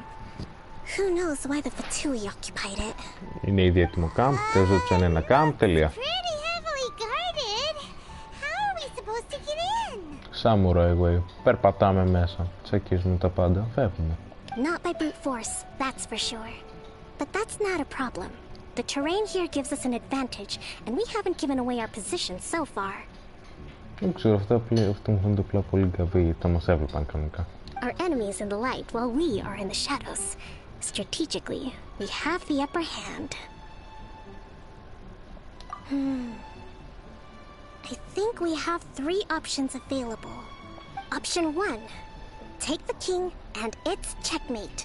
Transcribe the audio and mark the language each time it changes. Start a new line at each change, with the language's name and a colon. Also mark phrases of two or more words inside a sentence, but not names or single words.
English: Who knows why the Fatui occupied it?
Greek: Είναι ήδη έτοιμο camp, τελειώσε ένα camp, τελεία.
English: Pretty heavily guarded. How are we supposed to get in? Samurai way.
Greek: Περπατάμε μέσα, τσακίζουμε τα πάντα, φεύγουμε.
English: Not by brute force, that's for sure. But that's not a problem. The terrain here gives us an advantage, and we haven't given away our position so far.
Greek: Δεν ξέρω, αυτό μου φαίνεται απλά πολύ γκαβί, τα μας έβλεπαν κανονικά.
English: Our enemy is in the light while we are in the shadows. Strategically, we have the upper hand. I think we have 3 options available. Option 1. Take the king and it's checkmate.